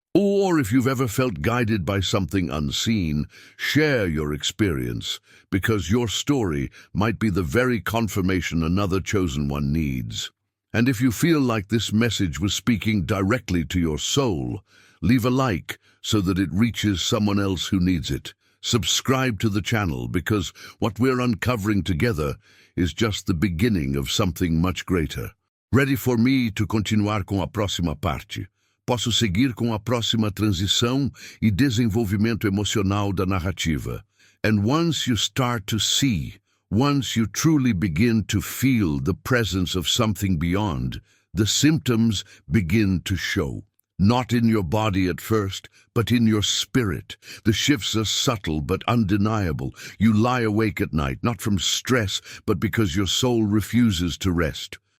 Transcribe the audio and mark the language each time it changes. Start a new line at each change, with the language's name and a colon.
English: Or if you've ever felt guided by something unseen, share your experience, because your story might be the very confirmation another chosen one needs. And if you feel like this message was speaking directly to your soul, leave a like so that it reaches someone else who needs it. Subscribe to the channel, because what we're uncovering together is just the beginning of something much greater. Ready for me to
Portuguese: continuar com a próxima parte? Posso seguir com a próxima transição e desenvolvimento emocional da narrativa.
English: And once you start to see, once you truly begin to feel the presence of something beyond, the symptoms begin to show. Not in your body at first, but in your spirit. The shifts are subtle but undeniable. You lie awake at night, not from stress, but because your soul refuses to rest.